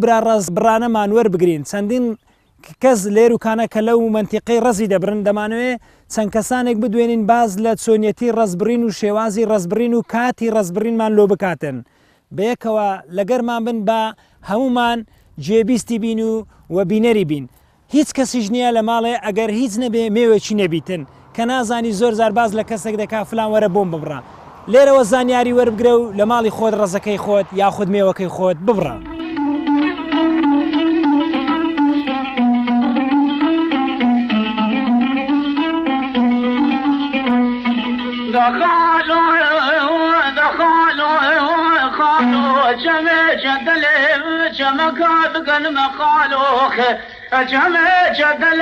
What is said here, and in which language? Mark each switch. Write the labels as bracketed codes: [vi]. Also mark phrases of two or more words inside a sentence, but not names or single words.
[ckb] برا ڕەز بڕانەمان وەربگرین چەندین کەس لێروکانە کە لەو منتیقەی ڕەزی دەبرن دەمانەوێت چەند کەسانێک بدوێنین باز لە چۆنیەتی ڕەزبڕین و شێوازی ڕەزبڕین و کاتی ڕەزبڕینمان لۆ بکاتن بەیەکەوە لەگەرمان بن بە هەمومان جێبیستی بین و بینەری بین هیچ کەسیش نییە لە ماڵێ ئەگەر هیچ نەبێ مێوێکی نەبیتن کە نازانی زۆر زار باز لە کەسێک دەکا فلان وەرە بۆم ببڕە لێرەوە زانیاری وەربگرە و لە ماڵی خۆت ڕەزەکەی خۆت یاخود مێوەکەی خۆت ببڕە جمع جدل جمع كاب قلم خالوخ جمع جدل